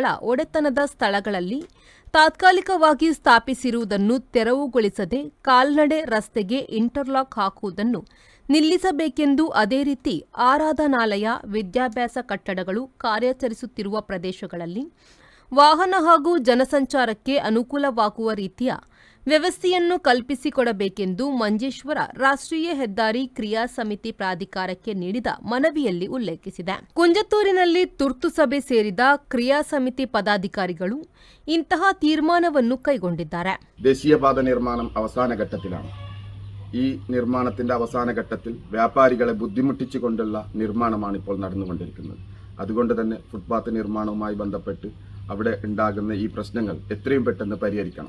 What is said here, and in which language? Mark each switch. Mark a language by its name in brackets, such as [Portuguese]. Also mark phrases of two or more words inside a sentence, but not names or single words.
[Kannada] ಒಡೆತನದ ಸ್ಥಳಗಳಲ್ಲಿ ತಾತ್ಕಾಲಿಕವಾಗಿ ಸ್ಥಾಪಿಸಿರುವುದನ್ನು ತೆರವುಗೊಳಿಸದೆ ಕಾಲ್ನಡೆ ರಸ್ತೆಗೆ ಇಂಟರ್ಲಾಕ್ ಹಾಕುವುದನ್ನು ನಿಲ್ಲಿಸಬೇಕೆಂದು, ಅದೇ ರೀತಿ ಆರಾಧನಾಲಯ, ವಿದ್ಯಾಭ್ಯಾಸ ಕಟ್ಟಡಗಳು ಕಾರ್ಯಾಚರಿಸುತ್ತಿರುವ ಪ್ರದೇಶಗಳಲ್ಲಿ ವಾಹನ ಹಾಗೂ ಜನಸಂಚಾರಕ್ಕೆ ಅನುಕೂಲವಾಗುವ ರೀತಿಯ ವ್ಯವಸ್ಥೆಯನ್ನು ಕಲ್ಪಿಸಿಕೊಡಬೇಕೆಂದು ಮಂಜೇಶ್ವರ ರಾಷ್ಟ್ರೀಯ ಹೆದ್ದಾರಿ ಕ್ರಿಯಾ ಸಮಿತಿ ಪ್ರಾಧಿಕಾರಕ್ಕೆ ನೀಡಿದ ಮನವಿಯಲ್ಲಿ ಉಲ್ಲೇಖಿಸಿದೆ. ಕುಂಜತ್ತೂರಿನಲ್ಲಿ ತುರ್ತು ಸಭೆ ಸೇರಿದ ಕ್ರಿಯಾ ಸಮಿತಿ ಪದಾಧಿಕಾರಿಗಳು ಇಂತಹ തീരുമാനವನ್ನು കൈകൊണ്ടിದ್ದಾರೆ. [Malayalam] ദേശീയപാത നിർമ്മാണം അവസാന ഘട്ടത്തിലാണ്. ഈ നിർമ്മാണത്തിന്റെ അവസാന ഘട്ടത്തിൽ വ്യാപാരികളെ ബുദ്ധിമുട്ടിച്ചുകൊണ്ടുള്ള നിർമ്മാണമാണ് ഇപ്പോൾ നടന്നുകൊണ്ടിരിക്കുന്നത്. അതുകൊണ്ട് തന്നെ ഫുട്പാത്ത് നിർമ്മാണവുമായി ബന്ധപ്പെട്ട് അവിടെ ഉണ്ടാകുന്ന ഈ പ്രശ്നങ്ങൾ എത്രയും പെട്ടെന്ന് പരിഹരിക്കണം.